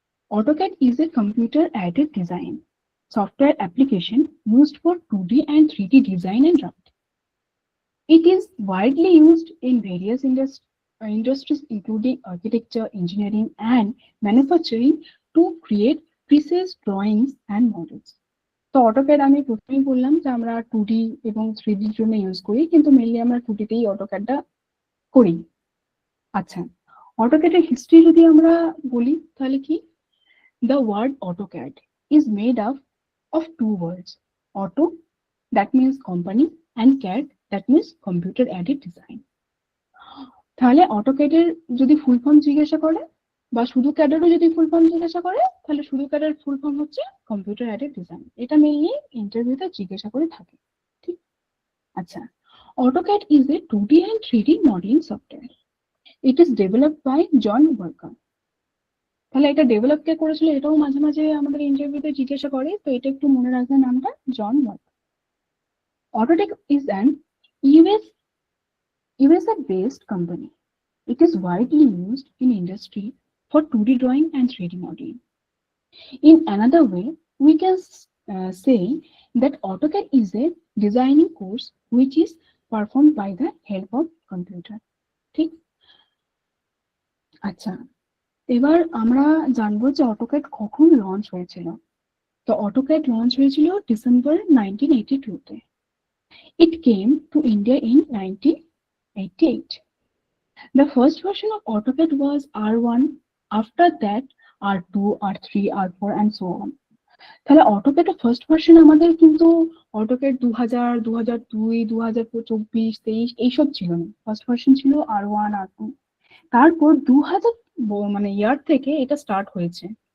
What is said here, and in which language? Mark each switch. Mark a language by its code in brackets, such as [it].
[en] AutoCAD is a computer-aided design software application used for 2D and 3D design and drafting. It is widely used in various industries including architecture, engineering, and manufacturing to create precise drawings and models. [bn] তো AutoCAD আমি প্রথমেই বললাম যে আমরা 2D এবং 3D এর জন্য use করি, কিন্তু মেইনলি আমরা 2D তেই AutoCAD-টা করি। আচ্ছা, AutoCAD এর হিস্ট্রি যদি আমরা বলি তাহলে কি, [en] the word AutoCAD is made up of two words, auto that means company and CAD that means computer aided design. [bn] তাহলে AutoCAD এর যদি ফুল ফর্ম জিজ্ঞাসা করে বা শুধু CAD এরও যদি ফুল ফর্ম জিজ্ঞাসা করে, তাহলে শুধু CAD এর ফুল ফর্ম হচ্ছে কম্পিউটার এডেড ডিজাইন। এটা মেইনলি ইন্টারভিউতে জিজ্ঞাসা করে থাকে। [en] ঠিক, আচ্ছা, AutoCAD is a 2D and 3D modeling software. It is developed by John Walker. [bn] তাহলে এটা ডেভেলপ কে করেছিল, এটাও মাঝে মাঝে আমাদের ইন্টারভিউতে জিজ্ঞাসা করে, তো এটা একটু মনে রাখবেন নামটা, জন walker. [en] Autodesk is an USA based company. It is widely used in industry for 2D drawing and 3D modeling. In another way, we can say that AutoCAD is a designing course which is performed by the help of computer. [bn] ঠিক, আচ্ছা, এবার আমরা জানবো যে AutoCAD কখন launch হয়েছিল। তো AutoCAD launch হয়েছিল December 1982-তে। [en] It came to India in 1988. The first version of AutoCAD was R1. After that, R2, R3, R4 and so on. [bn] তাহলে AutoCAD এর ফার্স্ট ভার্সন আমাদের কিন্তু AutoCAD 2000, 2002, 2024, 23 এইসব ছিল না। ফার্স্ট ভার্সন ছিল R1, R2। তারপর 2000 মানে ইয়ার থেকে এটা স্টার্ট হয়েছে।